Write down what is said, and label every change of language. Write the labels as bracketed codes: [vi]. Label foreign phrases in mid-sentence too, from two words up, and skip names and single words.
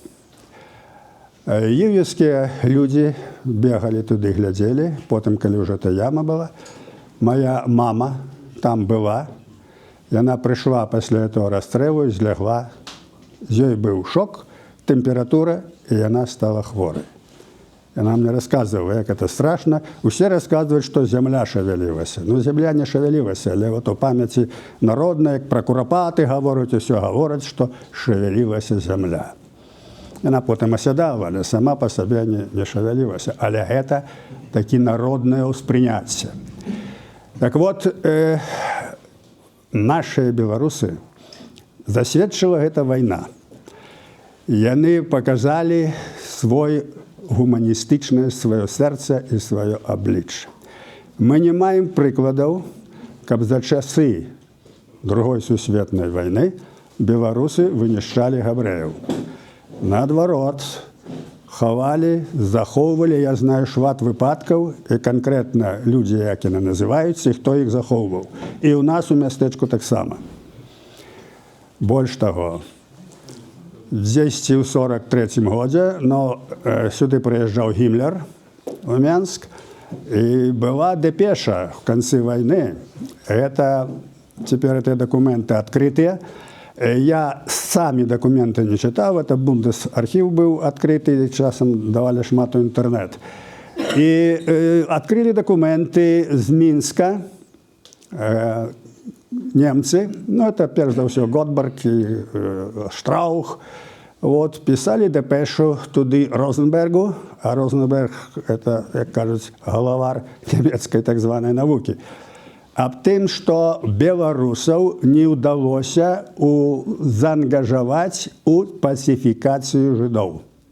[be] Іўевскія людзі бегалі туды, глядзелі, потым, калі ўжо та яма была, моя мама там была, яна прыйшла пасля этого расстрэлу, злягла, з ёй быў шок, тэмпература, і яна стала хворай. [ru] Яна мне рассказывала, як это страшно. Усе рассказывают, что земля шевелилася. Ну, земля не шевелилася, але вот у памяти народной, як про куропаты говорят, и все говорят, что шевелилася земля. Яна потом оседала, але сама по себе не шевелилася. Але это таки народное успрыняцце. Так вот, наши белорусы засведчила эта война. [be] Яны показали свой гуманістычнае сваё сэрца і сваё аблічча. Мы не маем прыкладаў, каб за часы Другой сусветнай вайны беларусы вынішчалі габрэяў. Наадварот, хавалі, захоўвалі, я знаю шмат выпадкаў, і канкрэтна людзі, як яны называюцца, і хто іх захоўваў. І ў нас у мястэчку таксама. Больш таго, дзесь ў 43 годзе, но сюды прыязджаў Гімлер у Менск, [ru] и была депеша в конце войны. Теперь эти документы открытые. Я сами документы не читал, это Бундесархив был открытый, часом давали шмату интернет. И открыли документы из Минска, немцы, ну это перш за все Готберг и Штраух, вот, писали депешу туды Розенбергу, а Розенберг это, как кажуть, головар немецкой так званой науки, об тым, что белорусов не удалось заангажевать у пацификацию жидов.